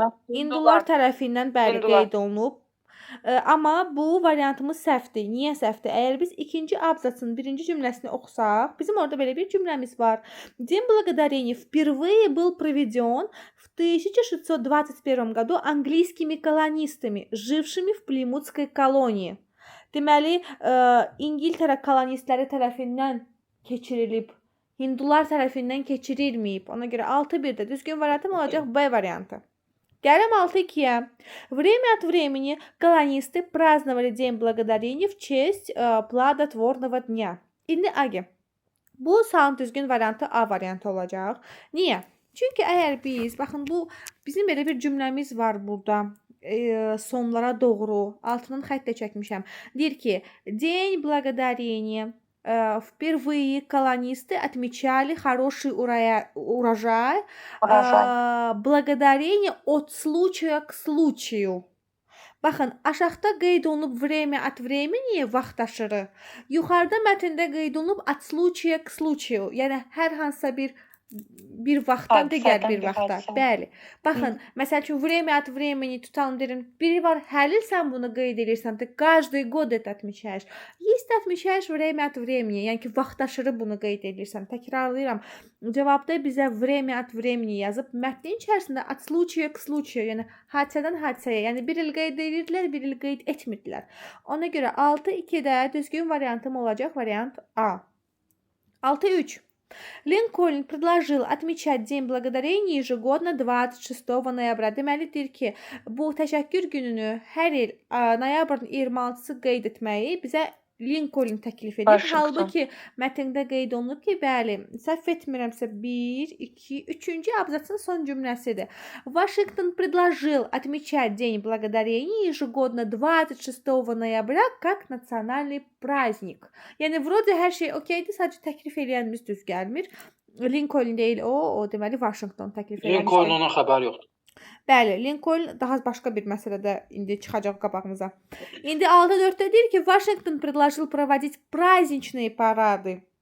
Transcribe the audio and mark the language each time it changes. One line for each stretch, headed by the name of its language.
Azerbaijani: Hindular tərəfindən bəli qeyd olunub. Amma bu variantımız səhvdir. Niyə səhvdir? Əgər biz ikinci abzasın birinci cümləsini oxusaq, bizim orada belə bir cümləmiz var.
Russian: День Благодарения впервые был проведен в 1621 году английскими колонистами, жившими в Плимутской колонии.
Azerbaijani: Deməli, İngiltərə kolonistləri tərəfindən keçirilib, Hindular tərəfindən keçirilməyib. Ona görə 6-1-də düzgün variantım olacaq B variantı. Gələm 6-2-yə.
Russian: Время от времени колонисты праздновали День Благодарения в честь плодотворного дня.
Azerbaijani: İndi Agi. Bu sualın düzgün variantı A variantı olacaq. Niyə? Çünki əgər biz, baxın bu bizim belə bir cümləmiz var burada. Sonlara doğru altından xəttlə çəkmişəm. Deyir ki,
Russian: День Благодарения впервые колонисты отмечали хороший урожай, благодарение от случая к случаю.
Azerbaijani: Baxın, aşağıda qeyd olunub
Russian: время от времени
Azerbaijani: vaxtaşırı. Yuxarıda mətndə qeyd olunub
Russian: от случая к случаю.
Azerbaijani: Yəni hər hansısa bir vaxtdan digər bir vaxta. Bəli. Baxın, məsəl üçün
Russian: время от времени
Azerbaijani: tutalım deyirəm. Biri var, hər il sən bunu qeyd edirsən.
Russian: Каждый год это отмечаешь. Есть отмечаешь время от времени.
Azerbaijani: Yəni ki, vaxtaşırı bunu qeyd edirsən. Təkrarlayıram. Cavabda bizə
Russian: время от времени
Azerbaijani: yazıb. Mətnin içərisində
Russian: от случая к случаю.
Azerbaijani: Yəni hadisədən hadisəyə. Yəni bir il qeyd edirdilər, bir il qeyd etmirdilər. Ona görə 6-2-də düzgün variantım olacaq variant A. 6-3.
Russian: Линкольн предложил отмечать День Благодарения ежегодно 26 ноября.
Azerbaijani: Deməli deyir ki, bu təşəkkür gününü hər il noyabrın 26-sı qeyd etməyi bizə Lincoln təklif edir. Halbuki mətndə qeyd olunub ki, bəli, səhv etmirəmsə 1, 2, 3-cü abzasın son cümləsidir.
Russian: Вашингтон предложил отмечать День Благодарения ежегодно 26 ноября как национальный праздник.
Azerbaijani: Yəni vроде hər şey okeydir, sadəcə təklif edənimiz düz gəlmir. Lincoln deyil o deməli Washington təklif edəndir. Lincolnun xəbəri yoxdur. Bəli, Lincoln daha başqa bir məsələdə indi çıxacaq qabağımıza. İndi 6-4-də deyir ki, Washington
Russian: предложил проводить праздничные парады.